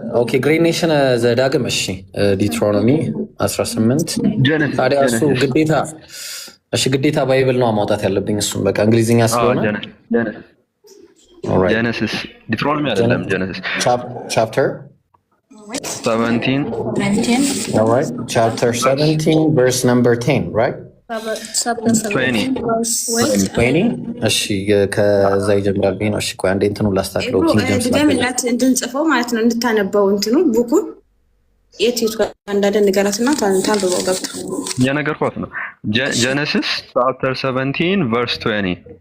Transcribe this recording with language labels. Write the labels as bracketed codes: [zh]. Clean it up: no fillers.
[am] ኦኬ ግሬይ ኔሽን ዘዳግም። እሺ ዲትሮኖሚ 18 ታዲያ እሱ ግዴታ ግዴታ ባይብል ነው ማውጣት ያለብኝ። እሱም በቃ እንግሊዝኛ ስለሆነ [en] Alright. Genesis. [am] Deuteronomy አይደለም Genesis. [en] Chapter 17. 19. Alright. Chapter 17 verse number 10, right? Chapter 17 verse 20. [am] እሺ ከዛ ይጀምራል ቢን እሺ ቆይ አንዴ እንትኑ ላስተካክለው ድገምላት እንድንጽፈው ማለት ነው እንድታነበው እንትኑ ቡኩን የት ጋር እንዳለ ንገራትና ታንብበው ገብታ የነገርኳት ነው [en] Genesis chapter 17 verse 20.